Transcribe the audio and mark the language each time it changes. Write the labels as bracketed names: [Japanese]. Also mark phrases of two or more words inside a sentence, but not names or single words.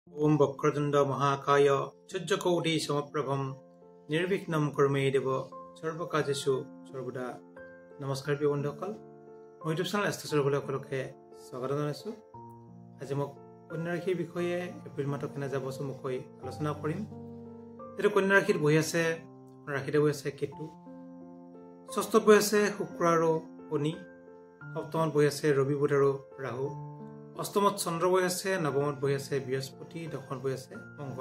[Sanskrit] ओम वक्रतुंड महाकाय सूर्यकोटि समप्रभम निर्विघ्नं कर्मे देव सर्वकार्येषु सर्वदा। [Assamese] নমস্কাৰ প্ৰিয় बন্ধুসকল, মই ইউটিউব চেনেল এষ্টাৰবলৈ সকলোকে স্বাগত জনাইছোঁ। আজি মই কন্যা ৰাশিৰ বিষয়ে এপ্ৰিল মাহত কেনে যাব চমুকৈ আলোচনা কৰিম। যেটো কন্যা ৰাশিত বহি আছে, ৰাশিতে বহি আছে কেতু, ষষ্ঠত বহি আছে শুক্ৰ আৰু শনি, সপ্তমত বহি আছে ৰবি বুধ আৰু ৰাহু, অষ্টমত চন্দ্ৰ বহি আছে, নৱমত বহি আছে বৃহস্পতি, দশমত বহি আছে মংগল।